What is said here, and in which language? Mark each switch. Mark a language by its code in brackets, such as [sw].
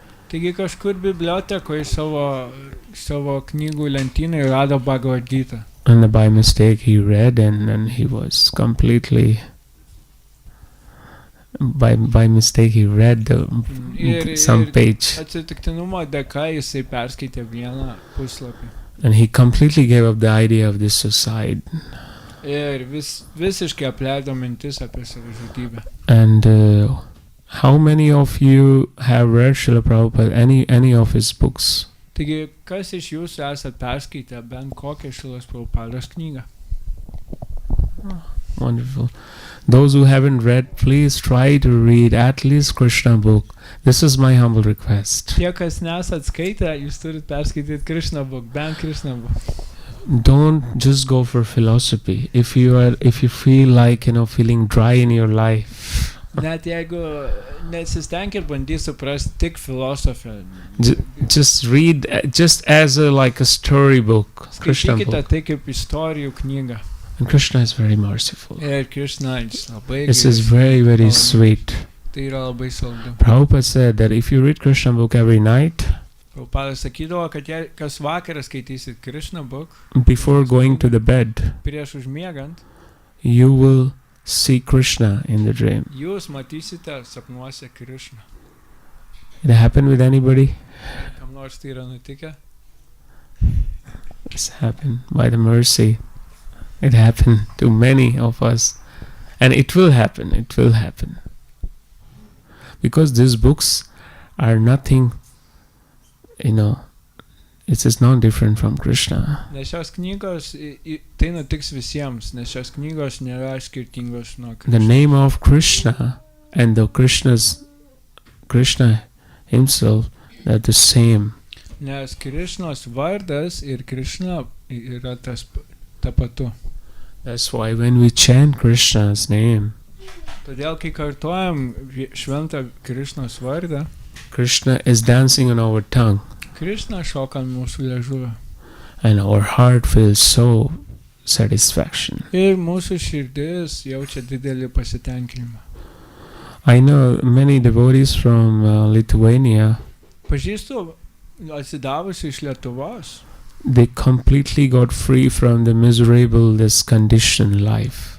[lt] Taigi kažkur bibliotekoje savo knygų lentynoje rado Bhagavad Gita. [en] And by mistake he read and he was completely by mistake he read some page [lt] Atsitiktinumo dėka jisai perskaitė vieną puslapį. [en] and he completely gave up the idea of this suicide. [lt] Ir visiškai apleido mintis apie savižudybę. [en] And how many of you have read Srila Prabhupada, any of his books? [lt] Taigi, kas iš jūsų esat perskaitę bent kokią Šrilos Prabhupados knygą? [en] Wonderful. Those who haven't read, please try to read at least Krishna book. This is my humble request. [lt] Tie, kas nesat skaitę, jūs turit perskaityti Krishna book, bent Krishna book. [en] Don't just go for philosophy. If you feel like, feeling dry in your life, [lt] Net jeigu nesistenkit bandyti suprasti tik filosofiją. [en] just read just as like a storybook, Krishna [lt] Skaitykite [en] book. [lt] tai kaip istorijų knygą. [en] And Krishna is very merciful. [lt] Ir Krishna jis labai [en] This is [lt] geras. [en] very sweet. [lt] Tai yra labai saldu. [en] Prabhupada said that if you read Krishna book every night, [lt] Prabhupada sakydavo, kad jei kas vakarą skaitysit Krishna book, [en] before going to the bed, [lt] prieš užmiegant, [en] you will see Krishna in the dream. [lt] jūs matysite sapnuose Krishna. [en] It happened with anybody? [lt] Kam nors tai yra nutikę? [en] It's happened by the mercy. It happened to many of us. And it will happen. Because these books are nothing, it is not different from Krishna. [lt] Nes šios knygos, tai nutiks visiems, nes šios knygos nėra skirtingos nuo [en] The [lt] Krishna. [en] name of Krishna and the Krishna himself, they're the same. [lt] Nes Krishnos vardas ir Krishna yra tapatu. [en] That's why when we chant Krishna's name, [lt] Todėl, kai kartojam šventą Krishnos vardą, [en] Krishna is dancing on our tongue. [lt] Krishna šoka ant mūsų liežuvio. [en] And our heart feels so satisfaction. [lt] Ir mūsų širdis jaučia didelį pasitenkinimą. [en] I know many devotees from Lithuania. [lt] Pažįstu atsidavusių iš Lietuvos. [en] they completely got free from the miserable, this conditioned life.